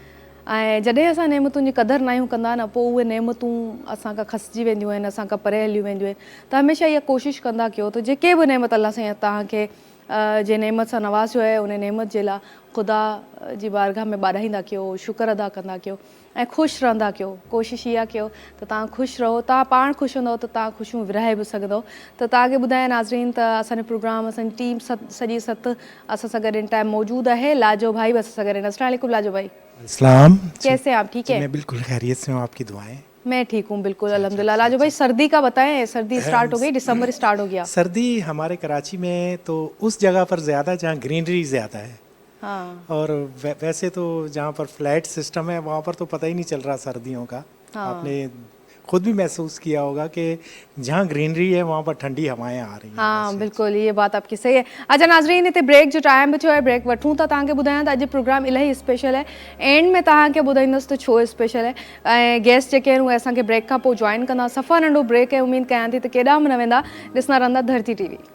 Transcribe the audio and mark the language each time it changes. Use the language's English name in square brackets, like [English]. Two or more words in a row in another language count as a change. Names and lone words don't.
[Sindhi] ऐं जॾहिं असां नेमतुनि जी क़दुरु न कंदा न पोइ उहे नेमतूं असांखां खसिजी वेंदियूं आहिनि असांखां परे हलियूं वेंदियूं आहिनि त हमेशह इहा कोशिशि कंदा कयो त जेके बि नेमत अलाह साईं तव्हांखे जे नेमत सां नवाज़ियो आहे उन नेमत जे लाइ ख़ुदा जी बारगाह में ॿाॾाईंदा कयो शुक्र अदा कंदा कयो ऐं ख़ुशि रहंदा कयो कोशिशि इहा कयो त तव्हां ख़ुशि रहो तव्हां पाण ख़ुशि हूंदव त तव्हां ख़ुशियूं विरहाए बि सघंदव त तव्हांखे ॿुधायां नाज़रीन त असांजो प्रोग्राम असांजी टीम सॼी सत असां सां गॾु इन टाइम मौजूदु आहे लाजो भाई बि असां सां गॾु आहिनि [Arabic] السلام علیکم [Sindhi] लाजो भाई [Urdu] अस्सलाम کیسے ہیں آپ ٹھیک ہے میں بالکل خیریت سے ہوں آپ کی دعائیں میں ٹھیک ہوں بالکل الحمدللہ لاجو بھائی سردی کا بتائیں سردی اسٹارٹ ہو گئی دسمبر اسٹارٹ ہو گیا سردی ہمارے کراچی میں تو اس جگہ پر زیادہ جہاں گرینری زیادہ ہے हाँ اور ویسے تو جہاں پر فلیٹ سسٹم ہے وہاں پر تو پتا ہی نہیں چل رہا سردیوں کا हाँ। آپ نے خود بھی محسوس کیا ہوگا کہ جہاں گرینری ہے وہاں پر ٹھنڈی ہوائیں آ رہی ہیں ہاں بالکل یہ بات آپ کی صحیح ہے اچھا [Sindhi] नाज़रीन इतने ब्रेक जो टाइम बचो है ब्रेक वठूं था तव्हांखे ॿुधायां त अॼु प्रोग्राम इलाही स्पेशल है एंड में तव्हांखे ॿुधाईंदसि त छो स्पेशल है ऐं गेस्ट जेके आहिनि उहे असांखे ब्रेक खां पोइ जॉइन कंदा सफ़ा नंढो ब्रेक है उमेदु कयां थी त केॾांहुं बि न वेंदा ॾिसंदा रहंदा धरती टीवी